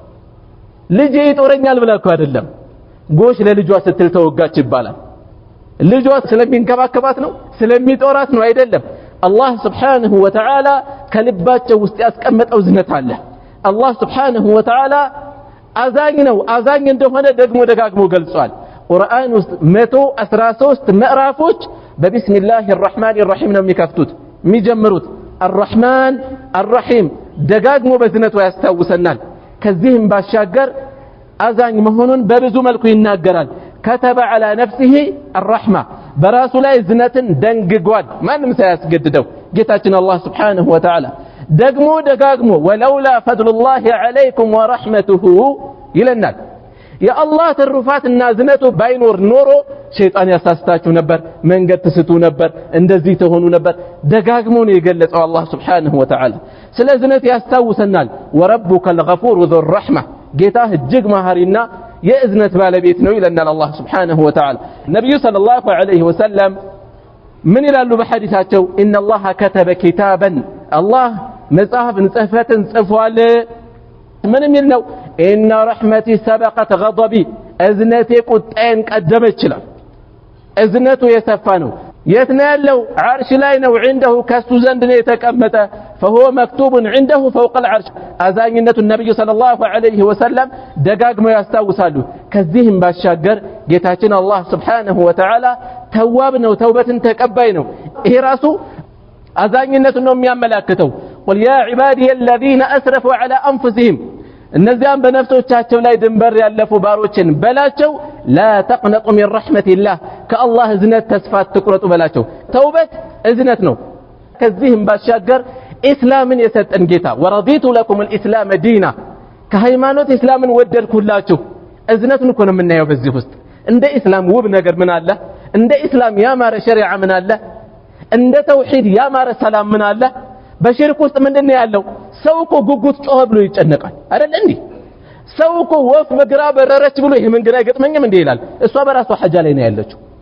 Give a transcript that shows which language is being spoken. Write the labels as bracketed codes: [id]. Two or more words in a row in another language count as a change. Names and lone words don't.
[am] ልጅ ይጦረኛል ብላኩ አይደለም ጎሽ ለልጇ ስትል ተወጋች ይባላል ልጇ ስለሚንከባከባት ነው ስለሚጦራት ነው አይደለም አላህ [ar] سبحانه وتعالى [am] ከልባቸው ውስጥ ያስቀመጠው ዝነት አለ አላህ [ar] سبحانه وتعالى [am] አዛኝ ነው አዛኝ እንደሆነ ደግሞ ደጋግሞ ገልጿል ቁርአን ውስጥ 113 ምዕራፎች በቢስሚላሂር [ar] الرحمن الرحيم [am] ነው የሚከፍቱት የሚጀምሩት [ar] الرحمن الرحيم [am] ደጋግሞ በዝነቱ ያስታውሰናል ከዚህም ባሻገር አዛኝ መሆኑን በብዙ መልኩ ይናገራል [ar] كتب على نفسه الرحمة [am] በራሱ ላይ ዝነትን ደንግጓል ማንም ሳያስገድደው ጌታችን አላህ [ar] سبحانه وتعالى [am] ደግሞ ደጋግሞ [ar] ولولا فضل الله عليكم ورحمته [am] ይለናል የአላህ ትሩፋትና ዝነቱ ባይኖር ኖሮ ሸይጣን ያሳስታችሁ ነበር መንገድ ትስቱ ነበር እንደዚህ ተሆኑ ነበር ደጋግሞ ነው የገለጸው አላህ [ar] سبحانه وتعالى [am] ስለ ዝነት ያስታውሰናል [ar] وربك الغفور ذو الرحمة [am] ጌታህ እጅግ መሐሪና የእዝነት ባለቤት ነው ይለናል አላህ [ar] سبحانه وتعالى [am] ነብዩ [ar] صلى الله عليه وسلم [am] ምን ይላሉ በሐዲሳቸው [ar] ان الله كتب كتابا [am] الله መጽሐፍን ጽፈትን ጽፏል ምን የሚል ነው [ar] ان رحمتي سبقت غضبي [am] اذنتي ቁጣዬን ቀደመች ይላል እዝነቱ የሰፋ ነው የት ነው ያለው عرش ላይ ነው عنده ከሱ ዘንድ ነው የተቀመጠ [ar] فهو مكتوب عنده فوق العرش [am] አዛኝነቱ ነብዩ [ar] صلى الله عليه وسلم [am] ደጋግመው ያስታውሳሉ ከዚህም ባሻገር ጌታችን አላህ [ar] سبحانه وتعالى [am] ተዋብ ነው ተውበትን ተቀባይ ነው ይሄ ራሱ አዛኝነቱን ነው የሚያመላክተው [ar] قل يا عبادي الذين اسرفوا على انفسهم [am] እነዚያም በነፍሶቻቸው ላይ ድንበር ያለፉ ባሮችን በላቸው [ar] لا تقنطوا من رحمة الله [am] ከአላህ እዝነት ተስፋ አትቁረጡ በላቸው ተውበት እዝነት ነው ከዚህም ባሻገር እስላምን የሰጠን ጌታ [ar] ورضيت لكم الاسلام دينا [am] ከሃይማኖት እስላምን ወደድኩላችሁ እዝነቱን እኮ ነው የምናየው በዚህ ውስጥ እንደ እስላም ውብ ነገር ምን አለ እንደ እስላም ያማረ ሸሪዓ ምን አለ እንደ ተውሂድ ያማረ ሰላም ምን አለ በሽርክ ውስጥ ምንድነው ያለው ሰው እኮ ጉጉት ጮኸ ብሎ ይጨነቃል አይደል እንዴ ሰው እኮ ወፍ በግራ በረረች ብሎ ይሄ መንገድ አይገጥመኝም እንዴ ይላል እሷ በራሷ ሐጃ ላይ ነው ያለችው